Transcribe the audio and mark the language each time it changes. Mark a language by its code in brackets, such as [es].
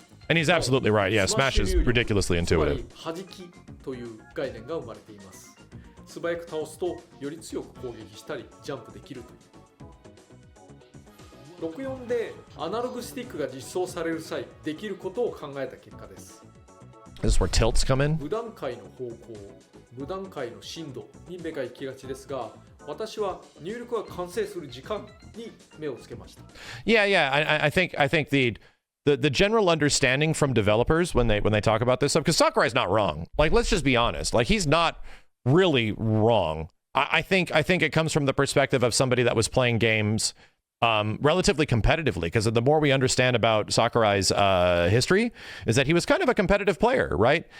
[en] And he's absolutely right. Yeah, Smash is ridiculously intuitive. [ja] という概念が生まれています。素早く倒すとより強く攻撃したりジャンプできるという。 64でアナログスティックが実装される際できることを考えた結果です。 [en] This is where tilts come in. [ja] 無段階の方向、無段階の深度に目が行きがちですが、私は入力が完成する時間に目をつけました。 [en] Yeah. I think the general understanding from developers when they talk about this stuff, because Sakurai's not wrong. Like, let's just be honest. Like, he's not really wrong. I think it comes from the perspective of somebody that was playing games relatively competitively, because the more we understand about Sakurai's history is that he was kind of a competitive player, right?